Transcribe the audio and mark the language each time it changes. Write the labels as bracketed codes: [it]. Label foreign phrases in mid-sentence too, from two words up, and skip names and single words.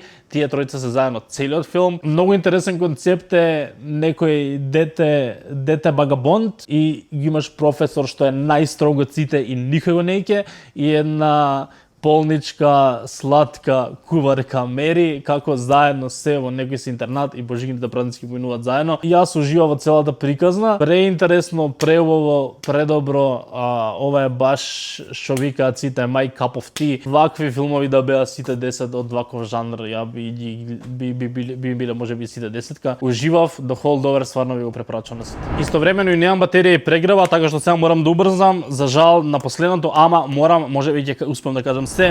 [mk] Тие тројца се заедно целиот филм. Многу интересен концепт е некој дете багабонд и имаш професор што е најстрог од сите и никој го не ќе и една полничка, сладка куварка Мери, како заедно се во некој си интернат и божигините празници поминуваат заедно. И јас уживав во целата приказна. Преинтересно, преубаво, предобро. Ова е баш што викаат сите [en] my cup of tea. [mk] Вакви филмови да беа сите 10 од ваков жанр, ја би биле можеби сите 10-ка. Уживав, The Holdovers стварно ви го препорачувам на сите. Истовремено и немам батерија и прегрева, така што сега морам да убрзам. За жал на последното, ама морам, можеби ќе успеам да кажам се.